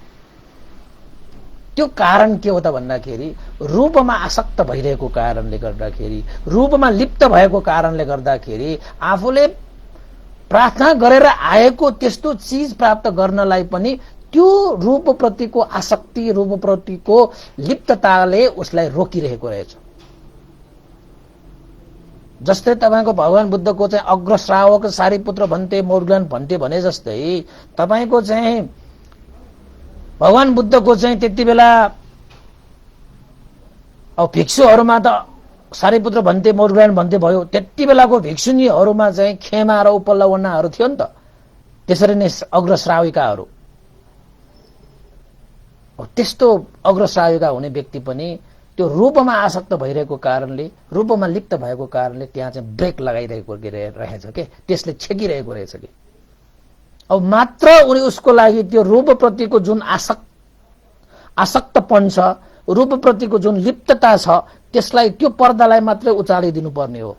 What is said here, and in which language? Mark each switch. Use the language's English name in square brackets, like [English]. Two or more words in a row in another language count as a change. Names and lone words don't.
[Nepali] त्यो कारण के हो त भन्दाखेरि रूपमा आसक्त भइरहेको कारणले गर्दाखेरि, रूपमा लिप्त भएको कारणले गर्दाखेरि आफूले प्रार्थना गरेर आएको त्यस्तो चीज प्राप्त गर्नलाई पनि त्यो रूपप्रतिको आसक्ति, रूपप्रतिको लिप्तताले उसलाई रोकिरहेको रहेछ। जस्तै तपाईको भगवान बुद्धको चाहिँ अग्रश्रावक सारीपुत्र भन्ते मौर्गन भन्ते भने जस्तै तपाईको चाहिँ भगवान बुद्धको चाहिँ त्यति बेला अब भिक्षुहरूमा त सारीपुत्र भन्ते मौर्गन भन्ते भयो। त्यति बेलाको भिक्षुनीहरूमा चाहिँ खेमा र उपलवनाहरू थियो नि त। त्यसरी नै अग्रश्राविकाहरू, त्यस्तो अग्रश्राविका हुने व्यक्ति पनि त्यो रूपमा आसक्त भइरहेको कारणले, रूपमा लिप्त भएको कारणले त्यहाँ चाहिँ ब्रेक लगाइरहेको रहेछ के, त्यसले छेकिरहेको रहेछ कि अब मात्र उनी उसको लागि त्यो रूपप्रतिको जुन आसक्तपन छ, रूपप्रतिको जुन लिप्तता छ, त्यसलाई त्यो पर्दालाई मात्रै उचालिदिनु पर्ने हो।